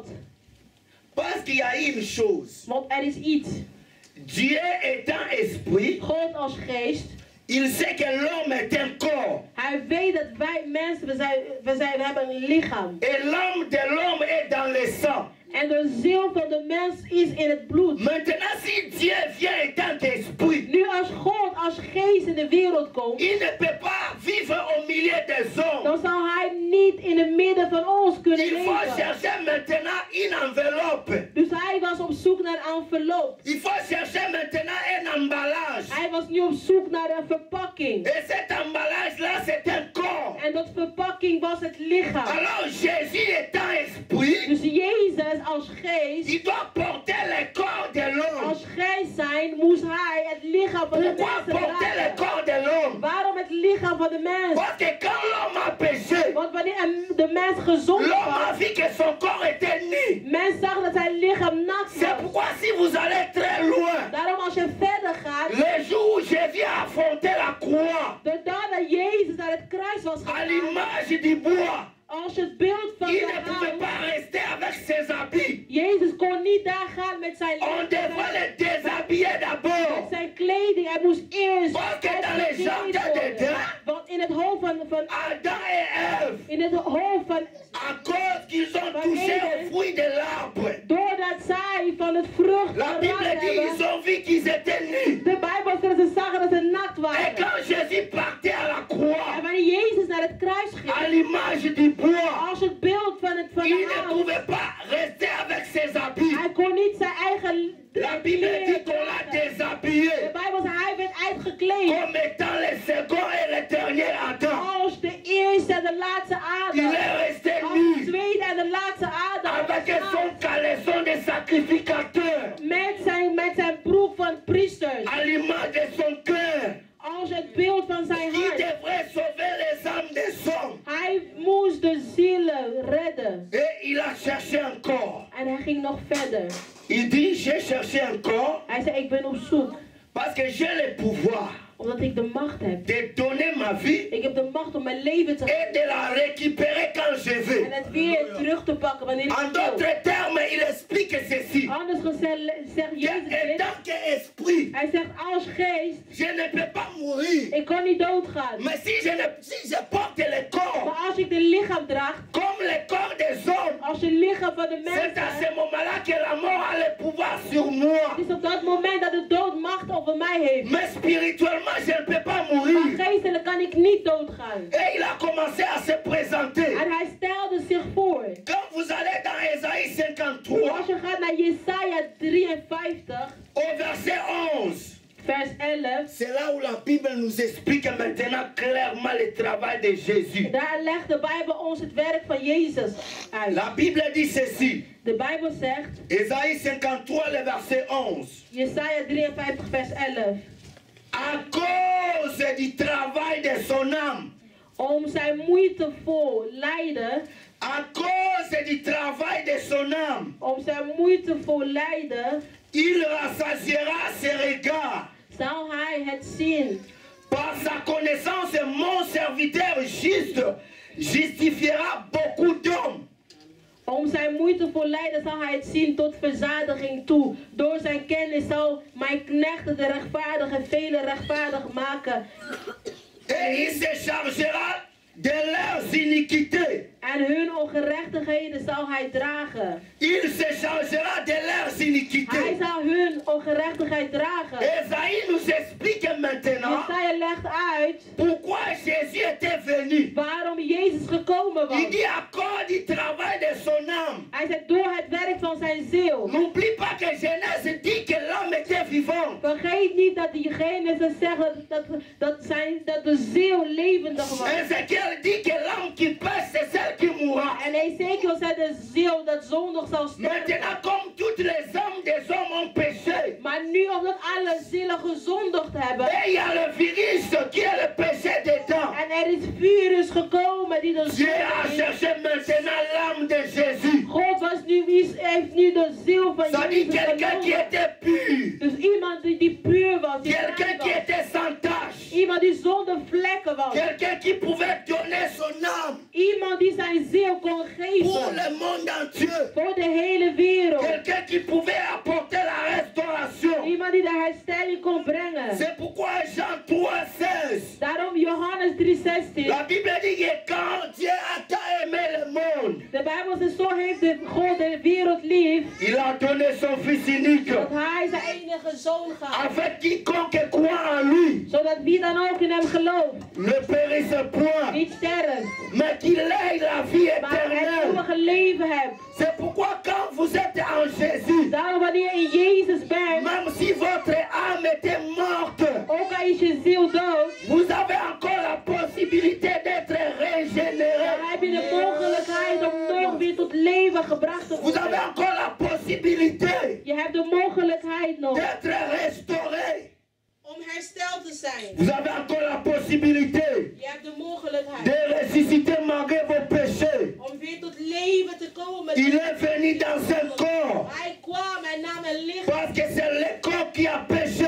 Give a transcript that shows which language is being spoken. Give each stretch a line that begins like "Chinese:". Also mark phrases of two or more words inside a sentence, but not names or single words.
French: Parce qu'il y a une chose.
Dutch: Want er is iets.
French: Dieu étant esprit,
Dutch: God als geest.
French: il sait que l'homme est un corps.
Dutch: Hij weet dat wij mensen, we hebben een lichaam.
French: Et l'âme de l'homme est dans le sang.
Dutch: En de ziel van de mens is in het bloed.
French: Maintenant, si Dieu vient étant esprit,
Dutch: Nu als God als geest in de wereld komt,
French: il ne peut pas vivre au milieu des hommes.
Dutch: dan zal hij niet in het midden van ons kunnen
French: Il faut
Dutch: leven.
French: chercher maintenant une enveloppe.
Dutch: Dus hij was op zoek naar een envelop.
French: Il faut chercher maintenant un emballage.
Dutch: Hij was nu op zoek naar een verpakking.
French: Et cet emballage-là, c'est un corps.
Dutch: En dat verpakking was het lichaam.
French: Alors Jésus étant esprit,
Dutch: Dus Jezus als geest,
French: il doit porter le corps de l'homme.
Dutch: als geest zijn, moest hij het lichaam van de
French: Pourquoi
Dutch: mensen
French: porter le
Dutch: dragen.
French: corps de l'homme?
Dutch: Waarom het lichaam van de mens?
French: Parce que quand l'homme a péché,
Dutch: Want wanneer de mens gezond
French: l'homme a
Dutch: was,
French: vu que son corps était nu.
Dutch: mens zag dat zijn lichaam nakt
French: C'est
Dutch: was.
French: pourquoi si vous allez très loin,
Dutch: Daarom als je verder gaat,
French: le jour où Jésus a affronté la croix,
Dutch: de dag dat Jezus naar het kruis was
French: à
Dutch: gegaan,
French: l'image du bois,
Dutch: als het beeld van
French: il
Dutch: de
French: ne pouvait
Dutch: hout,
French: pas rester avec ses habits.
Dutch: Jezus kon niet daar gaan met zijn
French: On devrait le déshabiller
Dutch: met
French: d'abord.
Dutch: zijn kleding. Hij moest eerst
French: Parce que dans les
Dutch: uitgekleed
French: jardins
Dutch: worden.
French: d'Éden,
Dutch: Want in het hoofd van
French: Adam et Ève,
Dutch: in het hoofd van
French: à cause qu'ils ont touché au fruit de l'arbre,
Dutch: doordat zij van het vrucht terug
French: La Bible dit ils ont vu qu'ils étaient nus.
Dutch: De Bijbel zegt ze zagen dat ze nakt
French: Et
Dutch: waren.
French: quand Jésus partait à la croix,
Dutch: En wanneer Jezus naar het kruis
French: à
Dutch: ging,
French: l'image du bois,
Dutch: als het beeld van
French: il
Dutch: de
French: ne
Dutch: hout,
French: pouvait pas rester avec ses habits.
Dutch: hij kon niet zijn eigen
French: La Bible dit qu'on l'a
Dutch: De
French: déshabillé
Dutch: Bijbel zegt hij werd uitgekleed
French: comme étant le second et le dernier Adam.
Dutch: als de eerste en de laatste
French: Il
Dutch: Adam.
French: est resté
Dutch: Als de
French: nu
Dutch: tweede en de laatste Adam.
French: avec son caleçon de sacrificateur,
Dutch: Met zijn broek van priesters.
French: à l'image de son cœur,
Dutch: Als het beeld van zijn
French: qui
Dutch: hart.
French: devrait sauver les âmes des hommes.
Dutch: Hij moest de zielen redden.
French: Et il a cherché encore.
Dutch: En hij ging nog verder.
French: Il dit, j'ai cherché encore
Dutch: Hij zei, ik ben op zoek.
French: parce que j'ai le pouvoir
Dutch: Omdat ik de macht heb.
French: de donner ma vie
Dutch: Ik heb de macht om mijn leven te
French: et de la récupérer quand je
Dutch: en
French: veux.
Dutch: het weer terug te pakken wanneer ik
French: En
Dutch: wil.
French: d'autres termes, il explique ceci.
Dutch: Anders gezegd zegt Jezus
French: Que
Dutch: dit.
French: tant qu'esprit,
Dutch: Hij zegt als geest,
French: je ne peux pas mourir.
Dutch: ik kan niet doodgaan.
French: Mais si je porte le corps
Dutch: Maar als ik de lichaam draag,
French: comme le corps des hommes,
Dutch: als je lichaam van de
French: c'est à ce
Dutch: mensen,
French: moment-là que la mort a le pouvoir sur moi.
Dutch: het is op dat moment dat de dood macht over mij heeft.
French: Mais spirituellement, je ne peux pas
Dutch: Maar
French: mourir.
Dutch: geestelijk kan ik niet doodgaan.
French: Et il a commencé à se présenter.
Dutch: En hij stelde zich voor.
French: Quand vous allez dans Ésaïe 53,
Dutch: Als je gaat naar Jesaja 53,
French: au verset 11,
Dutch: vers 11,
French: c'est là où la Bible nous explique maintenant clairement le travail de Jésus.
Dutch: daar legt de Bijbel ons het werk van Jezus uit.
French: La Bible dit ceci,
Dutch: De Bijbel zegt,
French: Ésaïe 53, le verset 11.
Dutch: Jesaja 53, vers 11.
French: À cause du travail de son âme,
Dutch: Om zijn moeitevol lijden,
French: à cause du travail de son âme,
Dutch: om zijn moeitevol lijden,
French: il rassasiera ses regards.
Dutch: zal hij het zien.
French: Par sa connaissance, mon serviteur juste justifiera beaucoup d'hommes.
Dutch: Om zijn moeitevol lijden zal hij het zien tot verzadiging toe. Door zijn kennis zal mijn knechten de rechtvaardigen velen rechtvaardig maken.
French: Et il se chargera de leurs iniquités.
Dutch: En hun ongerechtigheden zal hij dragen.
French: Il se chargera de leurs
Dutch: Hij
French: iniquités.
Dutch: zal hun ongerechtigheid dragen.
French: Esaïe nous explique maintenant
Dutch: Jesaja legt uit
French: pourquoi Jésus était venu.
Dutch: waarom Jezus gekomen was.
French: Il dit à cause du travail de son âme.
Dutch: Hij zegt door het werk van zijn ziel.
French: N'oublie pas que Genèse dit que l'homme était vivant.
Dutch: Vergeet niet dat die Genesis zegt dat de ziel levendig was.
French: Ézéchiel dit que l'homme qui pêche, c'est celle qui mourra.
Dutch: En Ezekiel zei de ziel dat zondig zal sterven.
French: Maintenant, comme toutes les âmes des hommes ont péché,
Dutch: Maar nu omdat alle zielen gezondigd hebben.
French: et il y a le virus qui est le péché dedans.
Dutch: En er is virus gekomen die de
French: Dieu a
Dutch: zonde is.
French: cherché maintenant l'âme de Jésus.
Dutch: God heeft nu de ziel van
French: Ça dit
Dutch: Jezus
French: quelqu'un qui
Dutch: genomen.
French: était pur.
Dutch: Dus iemand die puur was. Die
French: Quelqu'un
Dutch: rein
French: qui
Dutch: was.
French: était sans tache.
Dutch: Iemand die zonder vlekken was.
French: Quelqu'un qui pouvait donner son âme
Dutch: Iemand die zijn ziel kon
French: pour
Dutch: geven.
French: le monde entier.
Dutch: Voor de hele wereld.
French: Quelqu'un qui pouvait apporter la restauration.
Dutch: Iemand die de herstelling kon brengen.
French: C'est pourquoi Jean 3,16.
Dutch: Daarom Johannes 3:16.
French: La Bible dit que quand Dieu a tant aimé le monde,
Dutch: De Bijbel zegt zo heeft de God de wereld lief.
French: il a donné son Fils unique.
Dutch: Dat hij zijn enige zoon gaf.
French: Afin quiconque croit en lui
Dutch: Zodat wie dan ook in hem gelooft.
French: ne périsse point,
Dutch: Niet sterft.
French: mais qu'il ait la vie
Dutch: Maar het
French: éternelle.
Dutch: eeuwige leven hebt.
French: C'est pourquoi quand vous êtes en Jésus,
Dutch: Daarom wanneer je in Jezus bent.
French: même si votre âme était morte,
Dutch: Ook al is je ziel dood.
French: vous avez encore la possibilité d'être régénéré.
Dutch: Dan heb je de mogelijkheid om nog weer tot leven gebracht te
French: Vous avez
Dutch: worden.
French: encore la possibilité
Dutch: Je hebt de mogelijkheid nog.
French: d'être restauré.
Dutch: Om hersteld te zijn.
French: Vous avez encore la possibilité
Dutch: Je hebt de mogelijkheid.
French: de ressusciter malgré vos péchés.
Dutch: Om weer tot leven te komen.
French: Il est venu dans un corps
Dutch: Hij kwam en nam een lichaam.
French: parce que c'est le corps qui a péché.